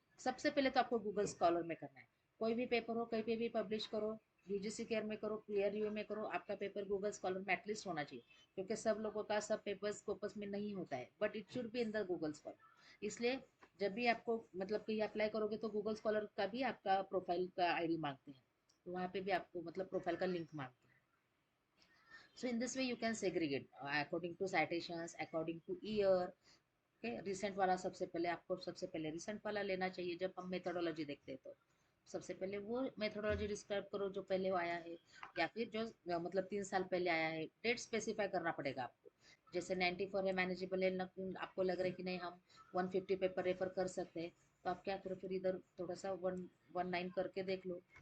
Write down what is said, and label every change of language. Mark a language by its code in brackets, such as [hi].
[hi] सबसे पहले तो आपको गूगल स्कॉलर में करना है। कोई भी पेपर हो, कहीं पे भी पब्लिश करो, यूजीसी केयर में करो, पीयर रिव्यू में करो, आपका पेपर गूगल स्कॉलर में एटलीस्ट होना चाहिए। क्योंकि सब लोगों का सब पेपर स्कोपस में नहीं होता है, [en] But it should be in the Google Scholar. [hi] इसलिए जब भी आपको मतलब कहीं अप्लाई करोगे तो गूगल स्कॉलर का भी आपका प्रोफाइल का आईडी मांगते हैं, तो वहाँ पे भी आपको मतलब प्रोफाइल का लिंक मांगते हैं। [en] So in this way you can segregate according to citations, according to year। [hi] Okay, recent वाला सबसे पहले आपको, सबसे पहले रिसेंट वाला लेना चाहिए। जब हम मेथोडोलॉजी देखते हैं तो सबसे पहले वो मेथोडोलॉजी डिस्क्राइब करो जो पहले आया है, या फिर जो मतलब 3 साल पहले आया है। डेट स्पेसिफाई करना पड़ेगा आपको। जैसे 94 है, मैनेजेबल है, आपको लग रहा है कि नहीं हम 150 पेपर रेफर कर सकते हैं, तो आप क्या करो, फिर इधर थोड़ा सा 119 करके देख लो।